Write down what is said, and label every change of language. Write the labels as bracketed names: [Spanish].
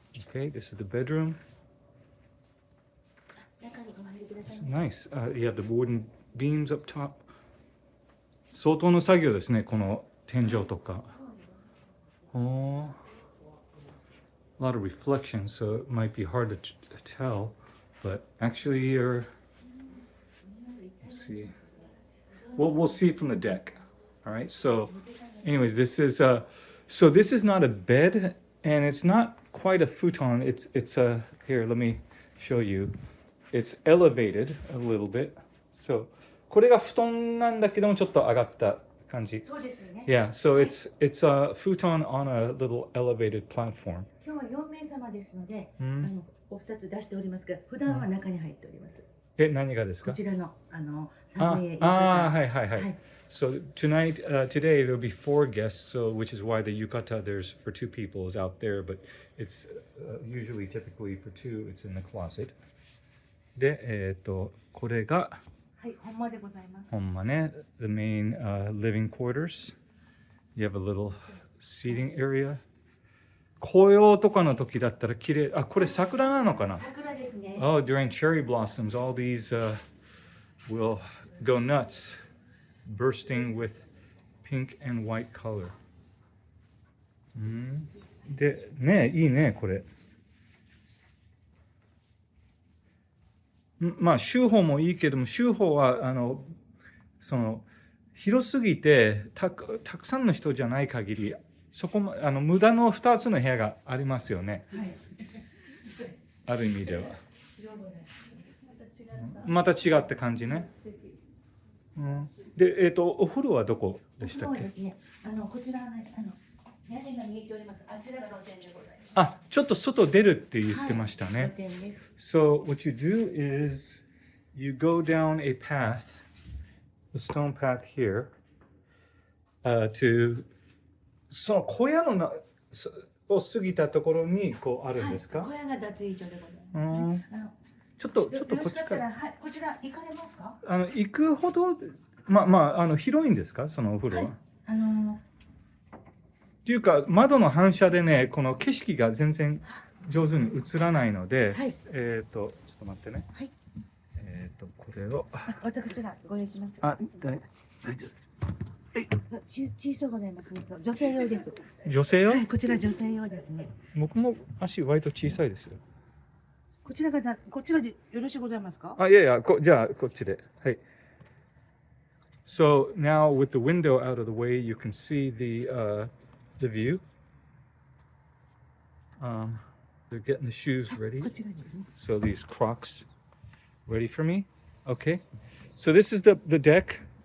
[English] Okay, this is the bedroom. [Japanese] 中にお入りください。 [English] Nice. You have the wooden beams up top. [Japanese] 相当の作業ですね、この天井とか。 [English] Oh, a lot of reflection, so it might be hard to tell, but actually you're, let's see. We'll see from the deck. All right. So, anyways, this is this is not a bed, and it's not quite a futon. It's a here. Let me show you. It's elevated a little bit. [Japanese] So, これが布団なんだけどもちょっと上がった感じ。そうですね。 [English] Yeah. So it's a futon on a little elevated platform. [Japanese] 今日は4名様ですので、お二つ出しておりますが、普段は中に入っております。何がですか？こちらの寒いはいはいはい。 [English] So tonight, today there'll be 4 guests, so which is why the yukata there's for 2 people is out there, but it's usually typically for 2. It's in the closet. [Japanese] で、これがはい、本間でございます。本間ね、 [English] the main living quarters. You have a little seating area. [Japanese] 紅葉とかの時だったら綺麗。あ、これ桜なのかな？桜ですね。 [English] Oh, during cherry blossoms, all these will go nuts, bursting with pink and white color. [Japanese] で、ね、いいね、これ。まあ、修法もいいけども、修法はその広すぎてたくさんの人じゃない限り、そこも無駄の2つの部屋がありますよね。はい、ある意味では。また違った感じね。で、お風呂はどこでしたっけ？ですね、こちら屋根が見えております。あちらが露天でございます。あ、ちょっと外出るって言ってましたね。はい、露天です。 [English] So what you do is you go down a path, a stone path here, to [Japanese] その小屋のを過ぎたところにこうあるんですか？はい、小屋が脱衣所でございます、ね。ちょっとこっちから。はい、こちら行かれますか？行くほど広いんですか？そのお風呂は。っていうか窓の反射でね、この景色が全然上手に映らないので、はい、ちょっと待ってね。はい、これを私がご用意します。大丈夫。小さいございます。女性用です。女性用？はい、こちら女性用ですね。僕も足割と小さいですよ。こちらでよろしいございますか？いやいや、じゃあこっちで。はい。 [English] So now with the window out of the way, you can see the view. They're getting the shoes ready. So these Crocs ready for me. Okay. So this is the deck.